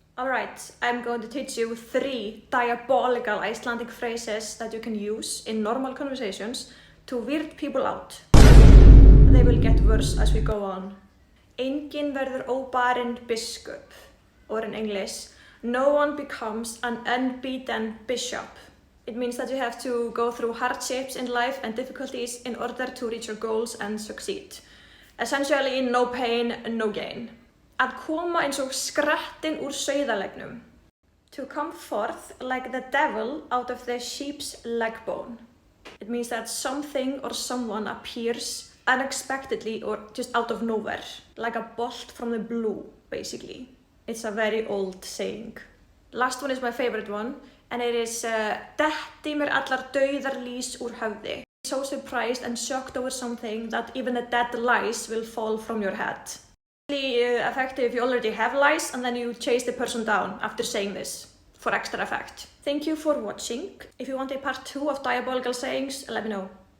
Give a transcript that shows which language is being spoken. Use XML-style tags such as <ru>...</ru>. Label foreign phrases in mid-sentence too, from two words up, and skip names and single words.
<en>Alright, I'm going to teach you 3 diabolical Icelandic phrases that you can use in normal conversations to weird people out. They will get worse as we go on.</en> <is>Enginn verður óbarinn biskup.</is> <en>Or in English, no one becomes an unbeaten bishop. It means that you have to go through hardships in life and difficulties in order to reach your goals and succeed. Essentially, no pain, no gain.</en> <is>Að koma eins og skrattin úr sauðalegnum.</is> <en>To come forth like the devil out of the sheep's leg bone. It means that something or someone appears unexpectedly or just out of nowhere. Like a bolt from the blue, basically. It's a very old saying. Last one is my favorite one, and it is</en> <is>Detti mér allar dauðar lýs úr höfði.</is> <en>So surprised and shocked over something that even the dead lice will fall from your head. Really effective if you already have lice and then you chase the person down after saying this for extra effect. Thank you for watching. If you want a part 2 of diabolical sayings, let me know.</en>